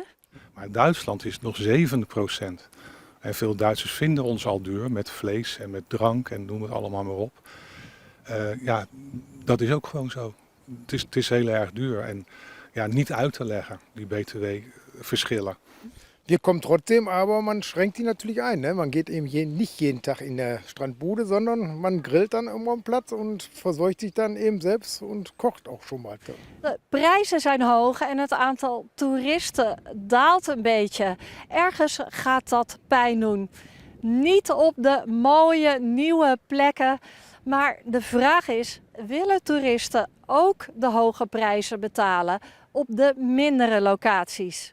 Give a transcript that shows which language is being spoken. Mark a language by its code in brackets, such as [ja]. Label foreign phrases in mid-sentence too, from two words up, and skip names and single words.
[nl] Maar in Duitsland is het nog 7%. En veel Duitsers vinden ons al duur met vlees en met drank en noem het allemaal maar op. Ja, dat is ook gewoon zo. Het is heel erg duur en ja, niet uit te leggen, die BTW-verschillen. [de] Wir kommen trotzdem, aber man schränkt die natürlich ein. Ne? Man geht eben nicht jeden Tag in der Strandbude, sondern man grillt dann irgendwo am Platz und verzorgt sich dann eben selbst und kocht auch schon mal. [nl] De prijzen zijn hoog en het aantal toeristen daalt een beetje. Ergens gaat dat pijn doen. Niet op de mooie nieuwe plekken, maar de vraag is, willen toeristen ook de hoge prijzen betalen op de mindere locaties?